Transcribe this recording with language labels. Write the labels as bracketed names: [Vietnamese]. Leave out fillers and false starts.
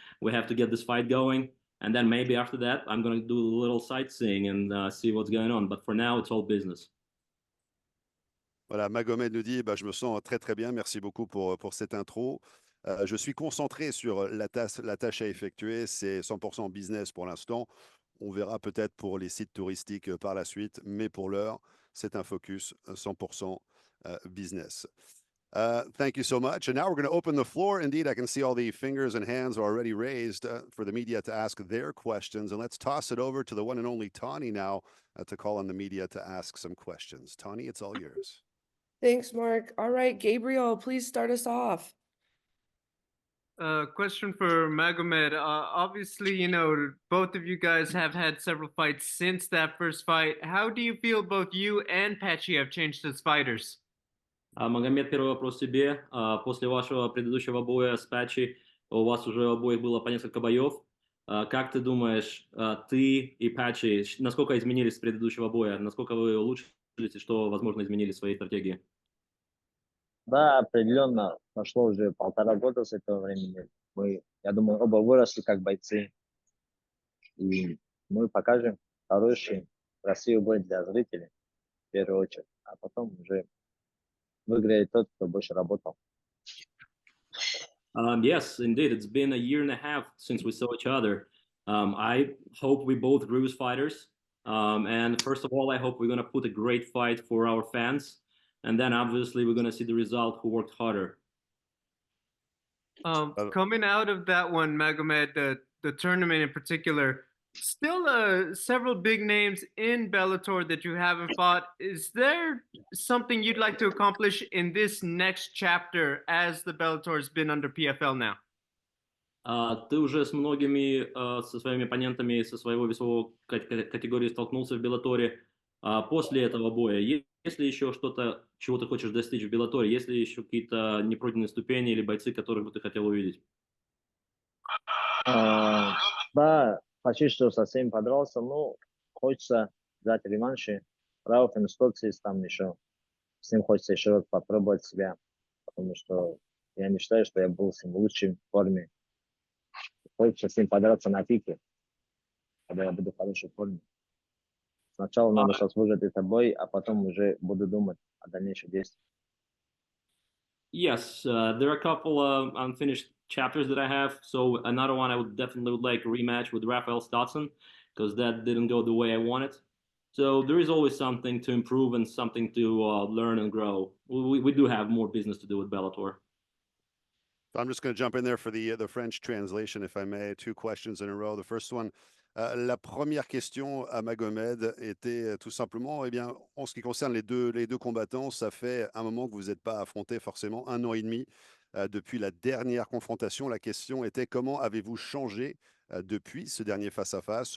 [English] We have to get this fight going. And then maybe after that, I'm going to do a little sightseeing and see what's going on. But for now, it's all business. [French] Voilà, Magomed nous dit, je me sens très très bien. Merci beaucoup pour cette intro. Je suis concentré sur la tâche à effectuer. C'est 100% business pour l'instant. On verra peut-être pour les sites touristiques par la suite. Mais pour l'heure, c'est un focus 100% business. [English] Thank you so much. And now we're going to open the floor. Indeed, I can see all the fingers and hands are already raised for the media to ask their questions. And let's toss it over to the one and only Tani now to call on the media to ask some questions. Tani, it's all yours. Thanks, Mark. All right, Gabriel, please start us off. Question for Magomed. Obviously, both of you guys have had several fights since that first fight. How do you feel both you and Patchy have changed as fighters? [Russian] Магомед, первый вопрос тебе. После вашего предыдущего боя с Patchy, у вас уже у обоих было по несколько боев. Как ты думаешь, ты и Patchy, насколько изменились с предыдущего боя? Насколько вы улучшились и что, возможно, изменили в своей стратегии? Да, определенно. Прошло уже 1,5 года с этого времени. Я думаю, оба выросли как бойцы. И мы покажем хороший, красивый бой для зрителей, в первую очередь. А потом уже выиграет тот, кто больше работал. [English] Yes, indeed. It's been 1.5 years since we saw each other. I hope we both grew as fighters. And first of all, I hope we're going to put a great fight for our fans. and then obviously we're going to see the result who worked harder. Coming out of that one, Magomed, the tournament in particular, still several big names in Bellator that you haven't fought. Is there something you'd like to accomplish in this next chapter as the Bellator has been under PFL now? [Russian] Ты уже с многими, со своими оппонентами со своего весового категории столкнулся в Беллаторе. После этого боя, есть ли еще что-то, чего ты хочешь достичь в Беллаторе? Есть ли еще какие-то непройденные ступени или бойцы, которых бы ты хотел увидеть? Да, почти что совсем подрался, но хочется взять реванши. Рауф и Стоксис там еще. С ним хочется еще раз попробовать себя, потому что я не считаю, что я был с ним в лучшей форме. Хочется с ним подраться на пике, когда я буду в хорошей форме. Сначала надо сейчас выжать этот бой, а потом уже буду думать о дальнейших действиях. [English] Yes, there are a couple of unfinished chapters that I have. So another one I would definitely like a rematch with Rafael Stotson because that didn't go the way I wanted. So there is always something to improve and something to learn and grow. We do have more business to do with Bellator. I'm just going to jump in there for the French translation, if I may. 2 questions in a row. The first one, [French] la première question à Magomed était tout simplement, eh bien, en ce qui concerne les deux combattants, ça fait un moment que vous n'êtes pas affrontés forcément, 1 an et demi depuis la dernière confrontation. La question était comment avez-vous changé depuis ce dernier face-à-face?